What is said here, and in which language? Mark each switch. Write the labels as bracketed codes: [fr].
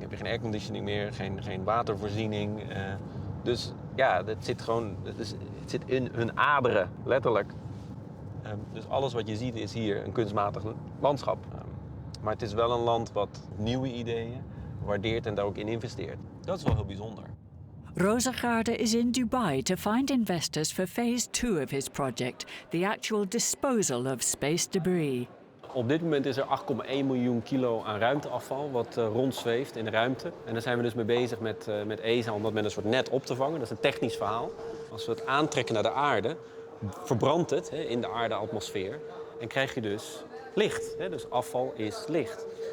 [nl] Heb je geen airconditioning meer, geen watervoorziening. Dus ja, het zit in hun aderen, letterlijk. Dus alles wat je ziet is hier een kunstmatig landschap. Maar het is wel een land wat nieuwe ideeën, waardeert en daar ook in investeert. Dat is wel heel bijzonder. [en] Roosegaarde is in Dubai to find investors for phase 2 of his project, the actual disposal of space debris. [nl] Op dit moment is er 8,1 miljoen kilo aan ruimteafval wat rondzweeft in de ruimte. En daar zijn we dus mee bezig met ESA om dat met een soort net op te vangen. Dat is een technisch verhaal. Als we het aantrekken naar de aarde, verbrandt het in de aarde-atmosfeer. En krijg je dus licht. Dus afval is licht.